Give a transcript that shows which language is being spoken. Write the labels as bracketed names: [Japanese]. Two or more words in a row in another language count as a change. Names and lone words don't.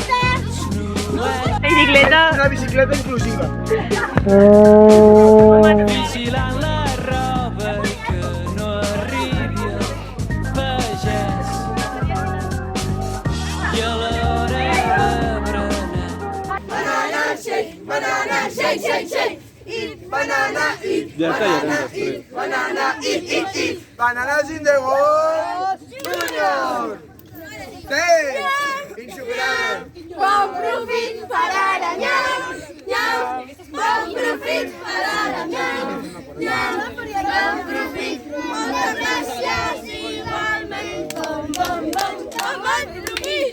[Catalan] Una bicicleta inclusiva. vigilant la roba i que no arribi el pagès. I a l'hora de berenar [English] Banana shake, shake, shake. Eat banana, eat banana, eat banana, eat. Bananas in the world. Junior. Ten. [Catalan] Insuperable. Bon profit per ara, nyam, nyam. Bon profit per ara, nyam, nyam. Bon profit, moltes gràcies, igualment. Bon profit.